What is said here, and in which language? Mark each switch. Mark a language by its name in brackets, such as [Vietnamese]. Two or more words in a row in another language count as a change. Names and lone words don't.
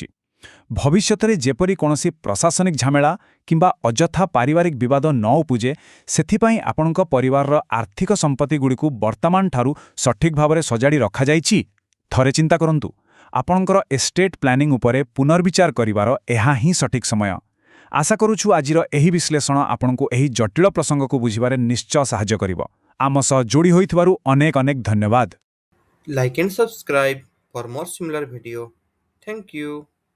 [Odia] ଭବିଷ୍ୟତରେ ଯେପରି କୌଣସି ପ୍ରଶାସନିକ ଝାମେଳା କିମ୍ବା ଅଯଥା ପାରିବାରିକ ବିବାଦ ନ ଉପୁଜେ, ସେଥିପାଇଁ ଆପଣଙ୍କ ପରିବାରର ଆର୍ଥିକ ସମ୍ପତ୍ତିଗୁଡ଼ିକୁ ବର୍ତ୍ତମାନଠାରୁ ସଠିକ୍ ଭାବରେ ସଜାଡ଼ି ରଖାଯାଇଛି। ଥରେ ଚିନ୍ତା କରନ୍ତୁ, ଆପଣଙ୍କର [English] estate planning [Odia] ଉପରେ ପୁନର୍ବିଚାର କରିବାର ଏହା ହିଁ ସଠିକ୍ ସମୟ। ଆଶା କରୁଛୁ ଆଜିର ଏହି ବିଶ୍ଳେଷଣ ଆପଣଙ୍କୁ ଏହି ଜଟିଳ ପ୍ରସଙ୍ଗକୁ ବୁଝିବାରେ ନିଶ୍ଚୟ ସାହାଯ୍ୟ କରିବ। ଆମ ସହ ଯୋଡ଼ି ହୋଇଥିବାରୁ ଅନେକ ଅନେକ ଧନ୍ୟବାଦ। [English] Like and subscribe for more similar video. Thank you.